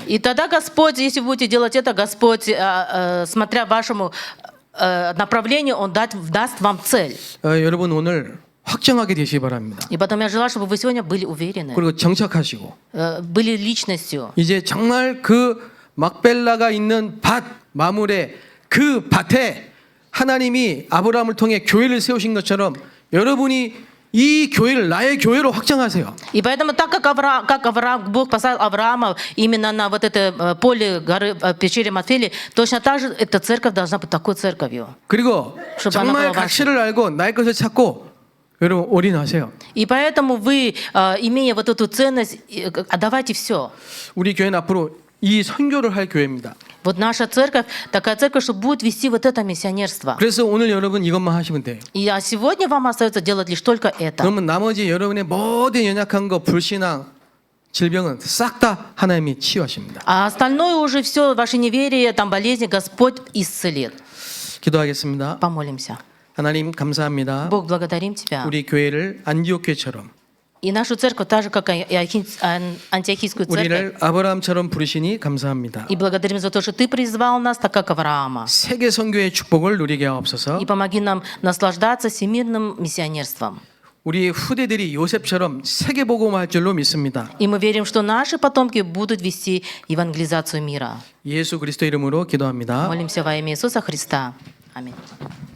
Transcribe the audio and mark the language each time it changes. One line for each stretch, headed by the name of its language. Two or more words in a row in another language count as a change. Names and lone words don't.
Russian: И тогда Господь, если вы будете делать это, Господь, смотря вашему направлению, Он даст вам цель.
Korean: 여러분 오늘 확정하게 되시기 바랍니다.
Russian: И потом я желаю, чтобы вы сегодня были уверены,
Korean: 그리고 정착하시고
Russian: были личностью.
Korean: 이제 정말 그 막벨라가 있는 밭 마물에 그 밭에 하나님이 아브라함을 통해 교회를 세우신 것처럼 여러분이 이 교회를 나의 교회로 확정하세요.
Russian: И поэтому, так как Авраам, Бог поставил Авраама именно на вот это поле горы пещере Матфели, точно так же эта церковь должна быть такой церковью.
Korean: 그리고
Russian: чтобы она
Korean: 정말
Russian: была вашей.
Korean: 가치를 알고 나의 것을 찾고 여러분 올인하세요.
Russian: И поэтому вы, имея вот эту ценность, отдавайте все.
Korean: 우리 교회는 앞으로 이 선교를 할 교회입니다.
Russian: Вот наша церковь, такая церковь, что будет вести вот это миссионерство.
Korean: 그래서 오늘 여러분 이것만 하시면 돼요.
Russian: И сегодня вам остается делать лишь только это.
Korean: 그러면 나머지 여러분의 모든 연약한 거, 불신앙, 질병은 싹 다 하나님이 치유하십니다.
Russian: А остальное уже все, ваше неверие, там болезни, Господь исцелит.
Korean: 기도하겠습니다.
Russian: Помолимся.
Korean: 하나님 감사합니다.
Russian: Бог, благодарим Тебя.
Korean: 우리 교회를 안디옥 교회처럼
Russian: И нашу церковь, так же, как и антиохийскую церковь.
Korean: 우리를 아브라함처럼 부르시니 감사합니다.
Russian: И благодарим за то, что Ты призвал нас, так как Авраама.
Korean: 세계 선교의 축복을 누리게 하옵소서.
Russian: И помоги нам наслаждаться всемирным миссионерством.
Korean: 우리 후대들이 요셉처럼 세계 복음할 줄로 믿습니다.
Russian: И мы верим, что наши потомки будут вести евангелизацию мира.
Korean: 예수 그리스도 이름으로 기도합니다.
Russian: Молимся во имя Иисуса Христа. Аминь.